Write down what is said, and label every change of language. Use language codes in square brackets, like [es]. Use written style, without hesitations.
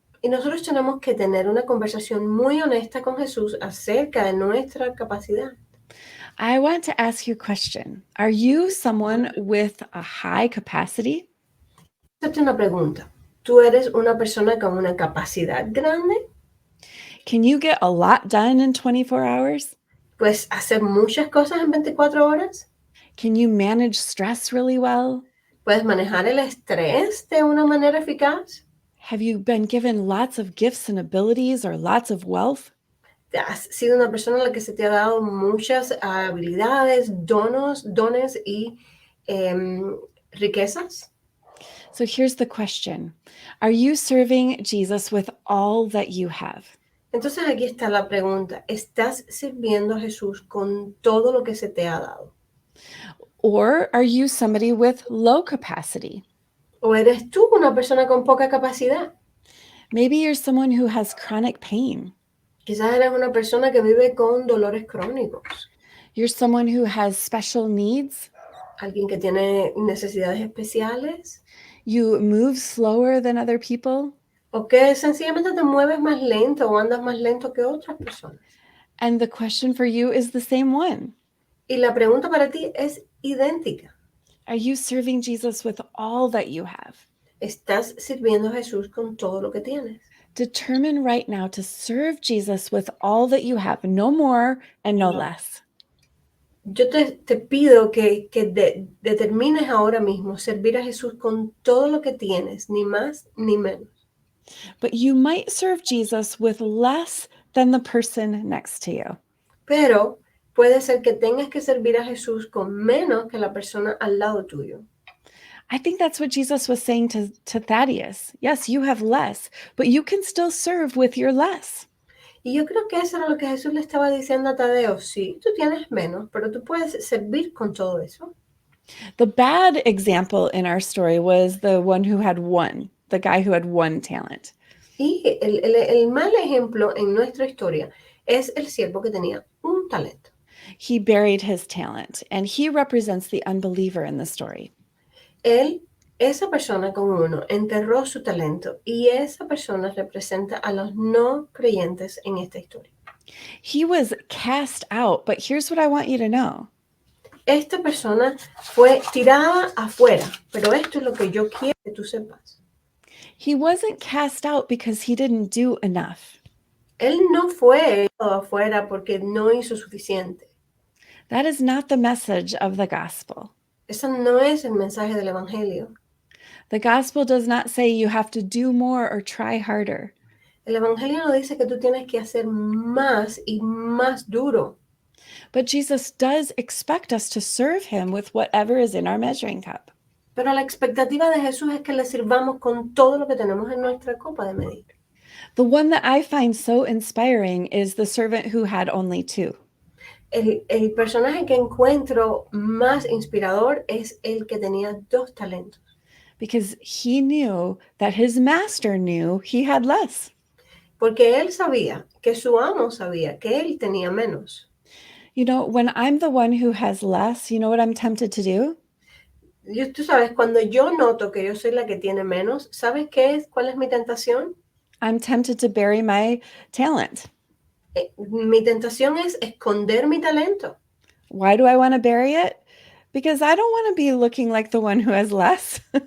[es] Y nosotros tenemos que tener una conversación muy honesta con Jesús acerca de nuestra capacidad. [en] I want to ask you a question. Are you someone with a high capacity? [es] Hacerte una pregunta. ¿Tú eres una persona con una capacidad grande? [en] Can you get a lot done in 24 hours? [es] ¿Puedes hacer muchas cosas en 24 horas? [en] Can you manage stress really well? [es] ¿Puedes manejar el estrés de una manera eficaz? [en] Have you been given lots of gifts and abilities or lots of wealth? [es] ¿Has sido una persona a la que se te ha dado muchas habilidades, dones y riquezas? [en] So here's the question. Are you serving Jesus with all that you have? [es] Entonces aquí está la pregunta. ¿Estás sirviendo a Jesús con todo lo que se te ha dado? [en] Or are you somebody with low capacity? [es] ¿O eres tú una persona con poca capacidad? [en] Maybe you're someone who has chronic pain. [es] Quizás eres una persona que vive con dolores crónicos. [en] You're someone who has special needs. [es] Alguien que tiene necesidades especiales. [en] You move slower than other people. [es] O que sencillamente te mueves más lento o andas más lento que otras personas. [en] And the question for you is the same one. [es] Y la pregunta para ti es idéntica. [en] Are you serving Jesus with all that you have? [es] ¿Estás sirviendo a Jesús con todo lo que tienes? [en] Determine right now to serve Jesus with all that you have, no more and no less. [es] Yo te pido que determines ahora mismo servir a Jesús con todo lo que tienes, ni más ni menos. [en] But you might serve Jesus with less than the person next to you. [es] Pero puede ser que tengas que servir a Jesús con menos que la persona al lado tuyo. [en] I think that's what Jesus was saying to Thaddeus. Yes, you have less, but you can still serve with your less. [es] Y yo creo que eso era lo que Jesús le estaba diciendo a Tadeo. Sí, tú tienes menos, pero tú puedes servir con todo eso. [en] The bad example in our story was the one who had one, the guy who had one talent. [es] Y el mal ejemplo en nuestra historia es el siervo que tenía un talento. [en] He buried his talent, and he represents the unbeliever in the story. [es] Esa persona con uno enterró su talento y esa persona representa a los no creyentes en esta historia. [en] He was cast out, but here's what I want you to know. [es] Esta persona fue tirada afuera, pero esto es lo que yo quiero que tú sepas. [en] He wasn't cast out because he didn't do enough. [es] Él no fue tirado afuera porque no hizo suficiente. [en] That is not the message of the gospel. [es] Eso no es el mensaje del evangelio. [en] The gospel does not say you have to do more or try harder. [es] El evangelio no dice que tú tienes que hacer más y más duro. [en] But Jesus does expect us to serve him with whatever is in our measuring cup. [es] Pero la expectativa de Jesús es que le sirvamos con todo lo que tenemos en nuestra copa de medir. [en] The one that I find so inspiring is the servant who had only two. [es] El personaje que encuentro más inspirador es el que tenía 2 talentos. [en] Because he knew that his master knew he had less. [es] Porque él sabía, que su amo sabía, que él tenía menos. [en] You know, when I'm the one who has less, you know what I'm tempted to do? [es] Tú sabes, cuando yo noto que yo soy la que tiene menos, ¿sabes qué es? ¿Cuál es mi tentación? [en] I'm tempted to bury my talent. [es] Mi tentación es esconder mi talento. [en] Why do I want to bury it? Because I don't want to be looking like the one who has less.